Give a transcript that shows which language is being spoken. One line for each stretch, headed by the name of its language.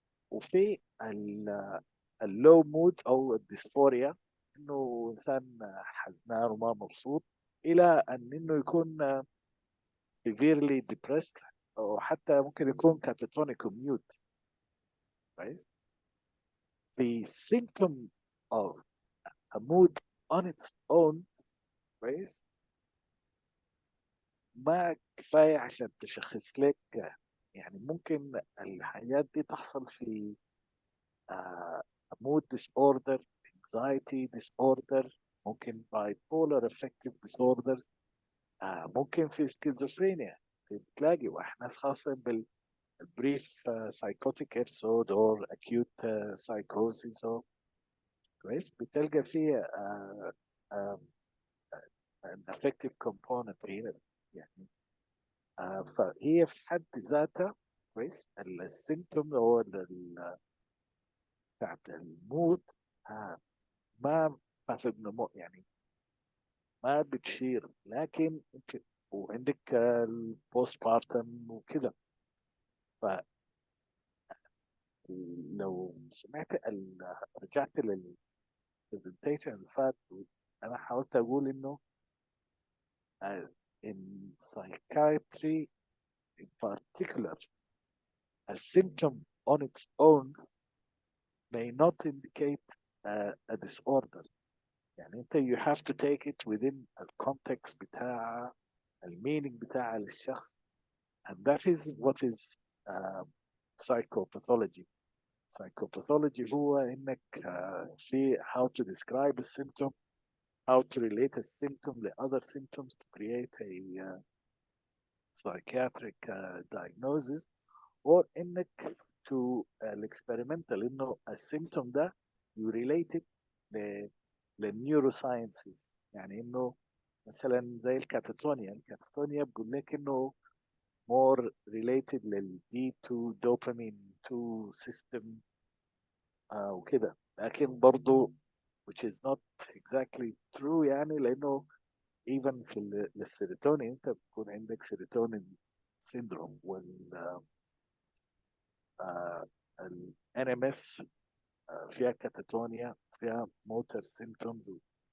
Arabic: وفي اللو مود او الديسفوريا، انه انسان حزنان وما مبسوط، الى انه يكون severely depressed، او حتى ممكن يكون catatonic mute. كويس.
English: The symptom of a mood on its own
Arabic: كويس ما كفاية عشان تشخص لك. يعني ممكن الحاجات دي تحصل في mood disorder, anxiety disorder، ممكن bipolar affective disorders، ممكن في schizophrenia بتلاقي ناس خاصة بالbrief psychotic episode or acute psychosis. كويس، بتلقى فيه an affective component هنا يعني. فهي في حد ذاتها كويس السيمتوم هو بتاعت المود ما في النمو يعني ما بتشير، لكن وعندك البوست بارتم وكده.
English: فلو سمعت رجعت للبرزنتيشن اللي فات، انا حاولت اقول انه in psychiatry in particular a symptom on its own may not indicate a disorder.
Arabic: يعني انت you have to take it within the context بتاع المينينج بتاع الشخص.
English: and that is what is psychopathology. Psychopathology هو انك see how to describe a symptom, how to relate a symptom to other symptoms to create a psychiatric diagnosis, or انك to experimental انه السيمتوم ده you relate it للنيوروساينسز.
Arabic: يعني انه مثلا زي الكاتاتونيا بقول لك انه more related لل D2 dopamine 2 system وكده، لكن برضو which is not exactly true، يعني لانه even في السيروتونين انت بتكون عندك سيروتونين سيندروم، وال ال NMS فيها كاتاتونيا، فيها موتور سيمتومز.